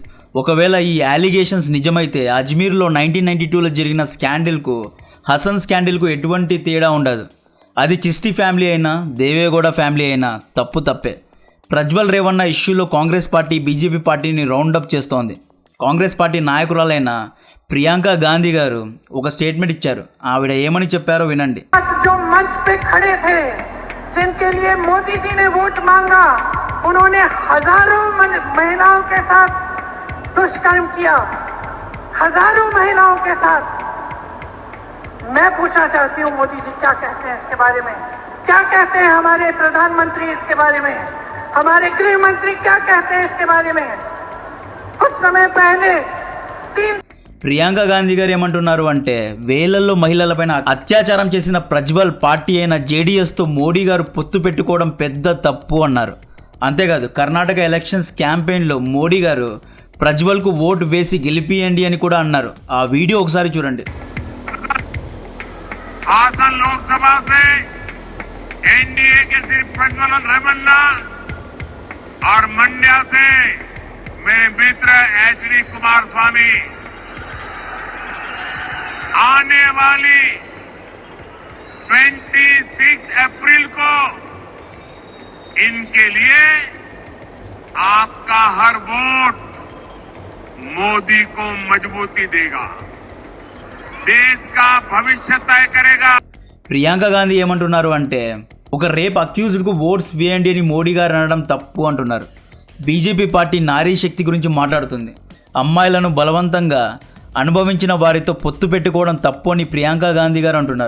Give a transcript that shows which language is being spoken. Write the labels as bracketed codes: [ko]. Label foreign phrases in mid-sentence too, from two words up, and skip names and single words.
[te] ఒకవేళ ఈ అలిగేషన్స్ నిజమైతే అజ్మీర్లో 1992లో జరిగిన స్కాండిల్కు హసన్ స్కాండిల్కు ఎటువంటి తేడా ఉండదు. అది చిస్టీ ఫ్యామిలీ అయినా దేవేగౌడ ఫ్యామిలీ అయినా తప్పే. ప్రజ్వల్ రేవణ్య ఇష్యూలో కాంగ్రెస్ పార్టీ బీజేపీ పార్టీని రౌండప్ చేస్తోంది. కాంగ్రెస్ పార్టీ నాయకురాలైన ప్రియాంక గాంధీ గారు ఒక స్టేట్మెంట్ ఇచ్చారు. ఆవిడ ఏమని చెప్పారో వినండి. [hi] जो मंच पे खड़े थे, जिनके लिए मोदी जी ने वोट मांगा, उन्होंने हजारों महिलाओं के साथ दुष्कर्म किया, हजारों महिलाओं के साथ। मैं पूछना चाहती हूँ मोदी जी क्या कहते हैं इसके बारे में, क्या कहते हैं हमारे प्रधानमंत्री इसके बारे में, हमारे गृह मंत्री क्या कहते हैं इसके बारे में। कुछ समय पहले [te] ప్రియాంక గాంధీ గారు ఏమంటున్నారు అంటే వేలల్లో మహిళలపైన అత్యాచారం చేసిన ప్రజ్వల్ పార్టీ అయిన జేడీఎస్తో మోడీ గారు పొత్తు పెట్టుకోవడం పెద్ద తప్పు అన్నారు. అంతేకాదు కర్ణాటక ఎలక్షన్స్ క్యాంపెయిన్లో మోడీ గారు ప్రజ్వల్కు ఓటు వేసి గెలిపియండి అని కూడా అన్నారు. ఆ వీడియో ఒకసారి చూడండి. [hi] हासन लोकसभा से एनडीए के सिर्फ प्रज्वल रेवन्ना और मंड्या से मेरे मित्र एचडी कुमारस्वामी आने वाली 26 अप्रैल को इनके लिए आपका हर वोट मोदी को मजबूती देगा, देश का भविष्य तय करेगा. [te] ప్రియాంక గాంధీ ఏమంటున్నారు అంటే ఒక రేప్ అక్యూజ్డ్కు ఓట్స్ వేయండి అని మోడీ గారు అనడం తప్పు అంటున్నారు. బీజేపీ పార్టీ నారీ శక్తి గురించి మాట్లాడుతుంది. అమ్మాయిలను బలవంతంగా అనుభవించిన వారితో పొత్తు పెట్టుకోవడం తప్పు అని ప్రియాంక గాంధీ గారు అంటున్నారు.